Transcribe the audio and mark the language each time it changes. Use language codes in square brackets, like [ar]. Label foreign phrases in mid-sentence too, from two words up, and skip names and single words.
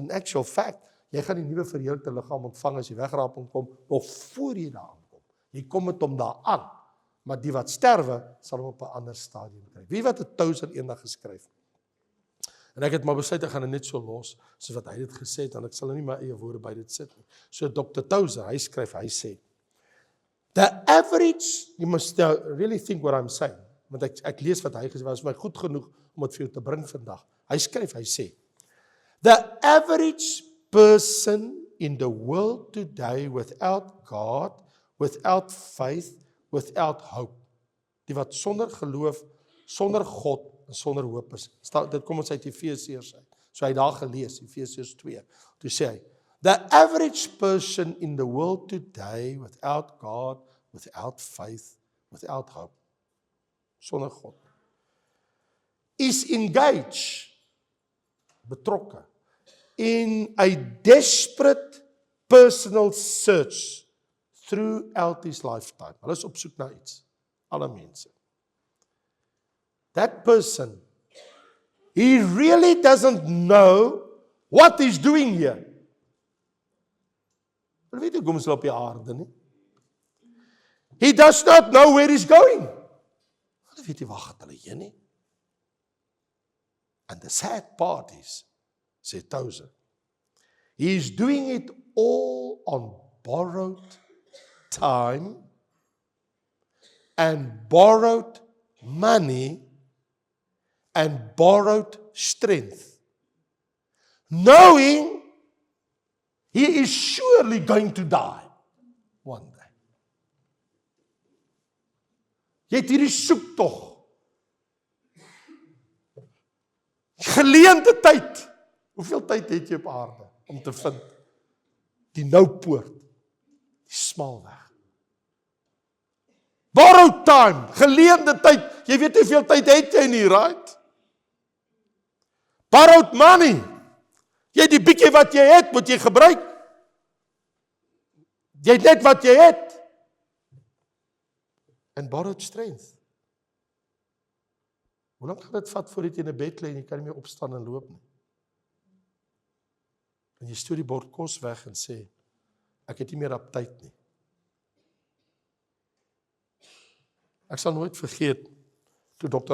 [en] In actual fact, [af] jy gaan die nuwe verheerlikte liggaam ontvang as jy wegraping kom, nog voor jy daar aankom. Jy kom met hom daar aan, maar die wat sterwe, sal hom op 'n ander stadium kry. Wie wat het Tozer eendag geskryf? En ek het maar besluit, ek gaan dit net so los, soos wat hy dit gesê het, en ek sal nie my eie woorde by dit sit nie. So Dr. Tozer, hy skryf, hy sê, [en] the average, you must really think what I'm saying, [af] want ek lees wat hy gesê, was my goed genoeg om dit vir jou te bring vandag. Hy skryf, hy sê, [en] the average person in the world today without God, without faith, without hope, [af] die wat sonder geloof, sonder God en sonder hoop is. Dit kom ons uit Efesiërs uit. So hy daar gelees, Efesiërs 2. Toe sê hy, [en] the average person in the world today without God, without faith, without hope, [af] sonder God, [en] is engaged, betrokke, in a desperate personal search throughout his lifetime. [af] Hulle is op soek na iets, alle mense. [en] That person, he really doesn't know what he's doing here. [af] Hulle weet nie hoe hulle op die aarde nie. [en] He does not know where he's going. [af] Hulle weet nie waar gaan hulle heen nie. [en] And the sad part is, sê Tozer, he is doing it all on borrowed time and borrowed money and borrowed strength, knowing He is surely going to die one day. [af] Jy het hierdie soektog. Geleende tyd. Hoeveel tyd het jy op aarde om te vind? Die noupoort, die smalweg. [en] Borrowed time, [af] geleende tyd. Jy weet hoeveel tyd het jy nie, [en] right? Borrowed money. [af] Jy die bietjie wat jy het, moet jy gebruik. Jy het net wat jy het. [en] And borrowed strength. [af] Hoe lang gaan dit vat voordat jy in 'n bed lê en jy kan nie meer opstaan en loop nie? En jy stoot die bord kos weg en sê, ek het nie meer aptyt nie. Ek sal nooit vergeet, toe Dr.